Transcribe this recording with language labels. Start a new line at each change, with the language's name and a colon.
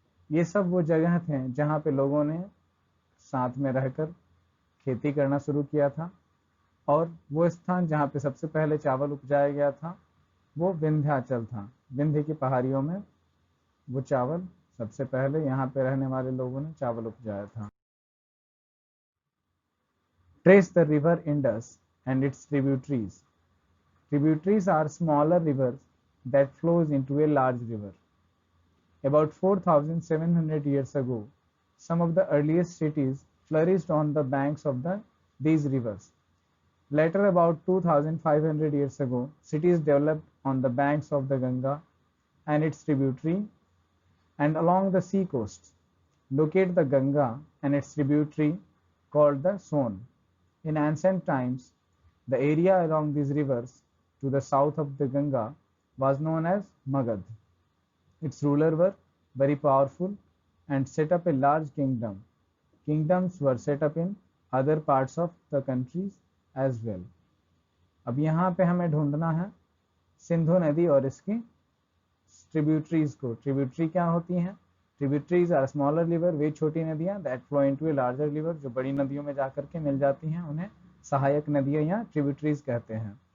Hindi: ये सब वो जगह थे जहाँ पे लोगों ने साथ में रहकर खेती करना शुरू किया था, और वो स्थान जहाँ पे सबसे पहले चावल उपजाया गया था वो विंध्याचल था। विंध्य की पहाड़ियों में वो चावल सबसे पहले यहाँ पे रहने वाले लोगों ने चावल उपजाया था।
English: Trace the river Indus and its tributaries. Tributaries are smaller rivers that flows into a large river. About 4,700 years ago, some of the earliest cities flourished on the banks of these rivers. Later, about 2,500 years ago, cities developed on the banks of the Ganga and its tributary and along the sea coast. Locate the Ganga and its tributary called the Son. In ancient times, the area along these rivers to the south of the Ganga was known as Magad. Its rulers were very powerful and set up a large kingdom. Kingdoms were set up in other parts of the countries as well.
Hindi: अब यहाँ पे हमें ढूंढना है सिंधु नदी और इसकी tributaries को। ट्रिब्यूटरी क्या होती हैं?
English: tributaries are smaller river,
Hindi: वे छोटी नदियाँ
English: that flow into a larger river,
Hindi: जो बड़ी नदियों में जाकर के मिल जाती हैं, उन्हें सहायक नदियाँ या ट्रिब्यूटरीज कहते हैं।